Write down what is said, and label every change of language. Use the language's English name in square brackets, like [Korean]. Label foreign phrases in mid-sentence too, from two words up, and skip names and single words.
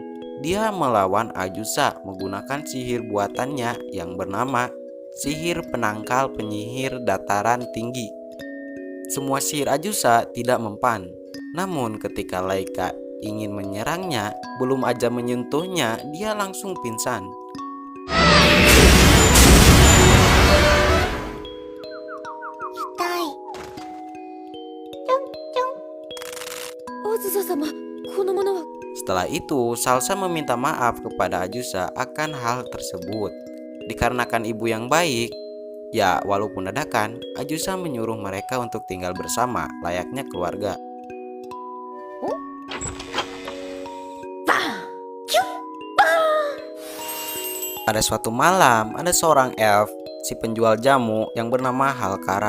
[Indonesian] Dia melawan Ajusa menggunakan sihir buatannya yang bernama sihir penangkal penyihir dataran tinggi. Semua sihir Ajusa tidak mempan. Namun ketika Laika ingin menyerangnya, belum aja menyentuhnya, dia langsung pingsan. [Japanese] 痛い。ちょんちょん。あずさ様、この者は。 [Indonesian] Setelah itu, Salsa meminta maaf kepada Ajusa akan hal tersebut. Dikarenakan ibu yang baik, ya walaupun dadakan, Ajusa menyuruh mereka untuk tinggal bersama layaknya keluarga. Pada suatu malam, ada seorang elf, si penjual jamu yang bernama Halkara.